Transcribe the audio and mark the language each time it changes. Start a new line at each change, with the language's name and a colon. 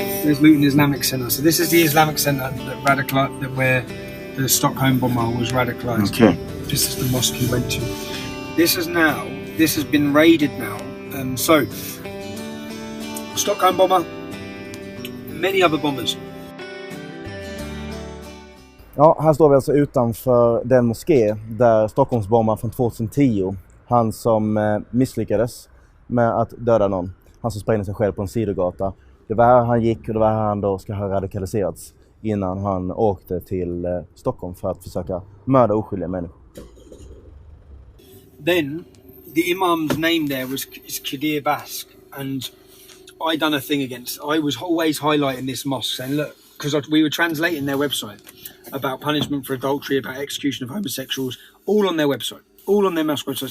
English: says Luton Islamic Centre. So this is the Islamic Centre where the Stockholm bomber was radicalised. Okay. This is the mosque he went to. This has been raided now. So Stockholm bomber, many other bombers.
Swedish: Ja, här står vi alltså utanför den moské där Stockholmsbombaren från 2010, han som misslyckades med att döda någon, han som sprängde sig själv på en sidogata. Det var här han gick och det var här han då ska ha radikaliserats innan han åkte till Stockholm för att försöka mörda oskyldiga människor.
English: Then the imam's name there is Kadir Bask, and I done a thing I was always highlighting this mosque saying, look, because we were translating their website about punishment for adultery, about execution of homosexuals, all on their website, all on their mosque website.